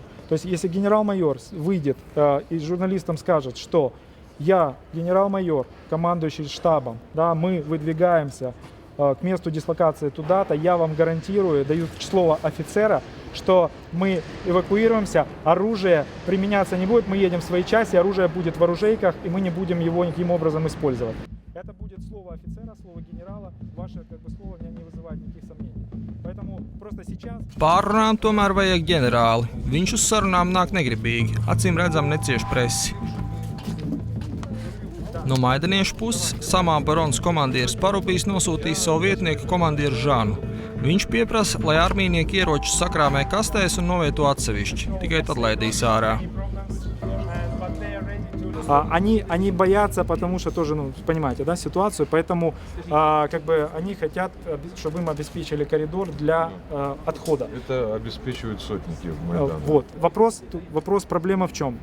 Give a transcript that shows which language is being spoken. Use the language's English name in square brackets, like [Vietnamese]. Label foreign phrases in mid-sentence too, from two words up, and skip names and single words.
[Russian] То есть, если генерал-майор выйдет и журналистам скажет, что я, генерал-майор, командующий штабом, да, мы выдвигаемся к месту дислокации туда-то, я вам гарантирую, даю слово офицера, что мы эвакуируемся, оружие применяться не будет, мы едем в свои части, оружие будет в оружейках, и мы не будем его никаким образом использовать. Это будет слово офицера, слово генерала, ваше как бы слово меня не вызывает никаких сомнений. Поэтому просто сейчас... [Latvian] Pārunām tomēr vajag ģenerāli. Viņš uz sarunām nāk negribīgi, acīm redzam necieš presi. No maidaniešu puses samābaronas komandieris Parubijs nosūtīs savu vietnieku komandieru Žanu. Viņš pieprasa, lai armijnieki ieročus sakrāmē kastēs un novieto atsevišķi, tikai tad laidīs ārā. [Russian] Они боятся, потому что тоже, ну, понимаете, да, ситуацию, поэтому как бы они хотят, чтобы им обеспечили коридор для отхода. Это обеспечивают сотники в Майдане. Вот. Вопрос, проблема в чем?